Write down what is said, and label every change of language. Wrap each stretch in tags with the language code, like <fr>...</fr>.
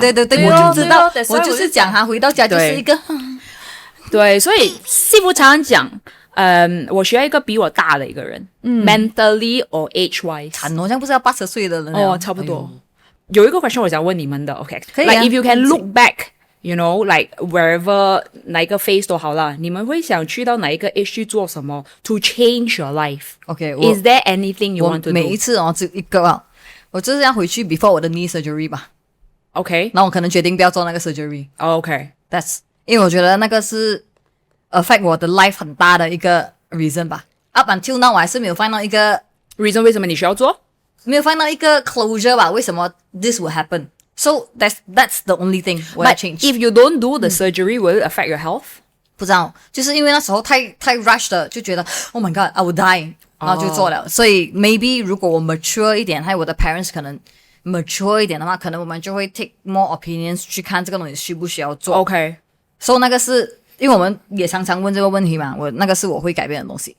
<zh>对，对我就知道，对我就是讲他回到家就是一个，对，所以师傅常常讲，我需要一个比我大的一个人，</zh> <en>mentally or age wise。</en> <zh>惨哦，这样不是要80岁的人了哦，差不多。有一个 question 我想问你们的 ，OK？可以啊</zh> <en>Like if you can look back，you know, like wherever</en> <zh>哪一个 phase 都好啦，你们会想去到哪一个 age 去做什么</zh> <en>to change your life？ OK， Is there anything you</en> <zh>我</zh> <en>want to do？</en> <zh>每一次只有一个啊，我就是要回去 before 我的 knee surgery 吧。</zh> <en>OK，</en> <zh>那我可能决定不要做那个 surgery。</zh> <en>OK，</en> <zh>That's 因为我觉得那个是 affect 我的 life 很大的一个 reason 吧。</zh> <en>Up until now</en> <zh>我还是没有 find 到一个 reason 为什么你需要做？没有 find 到一个 closure 吧？为什么</zh> <en>this will happen？ So that's the only thing</en> <zh>我要</zh> <en>But change。 if you don't do the surgery, will it affect your health？</en> <zh>不知道，就是因为那时候太 rush 的，就觉得</zh> <en>Oh my God I will die，</en> <zh>然后就做了。所以 maybe 如果我 mature 一点，还有我的 parents 可能 mature 一点的话，可能我们就会</zh> <en>take more opinions</en> <zh>去看这个东西需不需要做。</zh> <en>OK，</en> <zh>所以那个是因为我们也常常问这个问题嘛，那个是我会改变的东西。</zh>